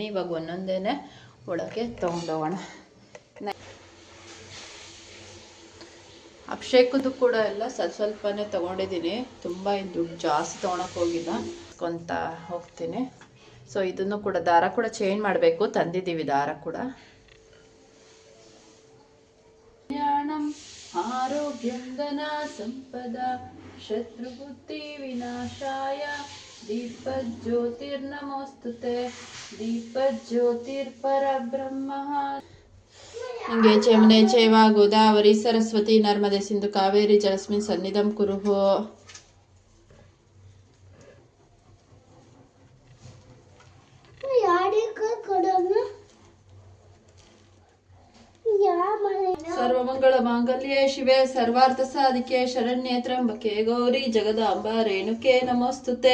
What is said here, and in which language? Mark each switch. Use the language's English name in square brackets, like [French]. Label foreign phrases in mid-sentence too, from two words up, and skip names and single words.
[Kannada] ಇವಾಗ ಒಂದೊಂದೇ ಒಳಗೆ ತೊಗೊಂಡೋಗೋಣ. ಅಭಿಷೇಕದ್ದು ಕೂಡ ಎಲ್ಲ ಸ್ವಲ್ಪನೇ ತೊಗೊಂಡಿದ್ದೀನಿ, ತುಂಬ ಏನು ದುಡ್ಡು ಜಾಸ್ತಿ ತೊಗೊಳಕ್ಕೆ ಹೋಗಿಲ್ಲ, ಕೊಂತ ಹೋಗ್ತೀನಿ. ಸೊ ಇದನ್ನು ಕೂಡ ದಾರ ಕೂಡ ಚೇಂಜ್ ಮಾಡಬೇಕು, ತಂದಿದ್ದೀವಿ ದಾರ ಕೂಡ. [Sanskrit] ಜ್ಞಾನಂ ಆರೋಗ್ಯಂ ಧನ ಸಂಪದ ಶತ್ರುಬುದ್ಧಿ ವಿನಾಶಾಯ ದೀಪಜ್ಯೋತಿರ್ನಮೋಸ್ತುತೆ ದೀಪಜ್ಯೋತಿರ್ಪರಬ್ರಹ್ಮ. ಗಂಗೆ ಚ ಚೈವ ಗೋದಾವರಿ ಸರಸ್ವತಿ ನರ್ಮದೆ ಸಿಂಧು ಕಾವೇರಿ ಜಲಸ್ಮಿನ್ ಸನ್ನಿಧಂ ಕುರುಹು. ಸರ್ವಮಂಗಳ ಮಾಂಗಲ್ಯೆ ಶಿವೆ ಸರ್ವಾರ್ಥ ಸಾಧಿಕೆ ಶರಣ್ಯೆ ತ್ರ್ಯಂಬಕೆ ಗೌರಿ ಜಗದಾಂಬ ರೇಣುಕೆ ನಮೋಸ್ತುತೆ.